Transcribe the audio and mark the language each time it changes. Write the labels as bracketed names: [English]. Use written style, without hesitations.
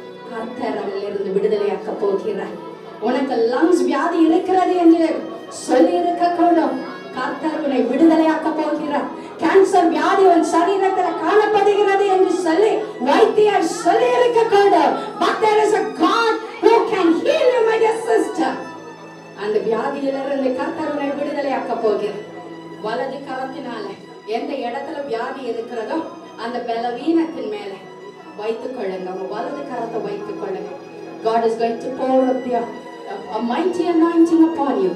[Tamil] கர்த்தர் அதிலிருந்து விடுதலையாக்க போகிறார். உனக்கு லங்ஸ் வியாதி இருக்கிறது என்று சொல்லி இருக்க கூடும். கர்த்தர் உன்னை விடுதலையாக்க போகிறார். கேன்சர் வியாதி உன் சரீரத்தில் காணப்படுகிறது என்று சொல்லி வைத்தியர் சொல்லி இருக்க கூடும். [English] But there is a God who can heal you, my dear sister. [Tamil] அந்த வியாதியிலிருந்து கர்த்தர் உன்னை விடுதலையாக்க போகிறார். வலது கரத்தினால எந்த இடத்துல வியாதி இருக்கிறதோ அந்த பலவீனத்தின் மேல வைத்துக் கொள்ளுங்க. உங்க வலது கரத்தை வைத்துக் கொள்ளுங்க. [English] God is going to pour up a mighty anointing upon you.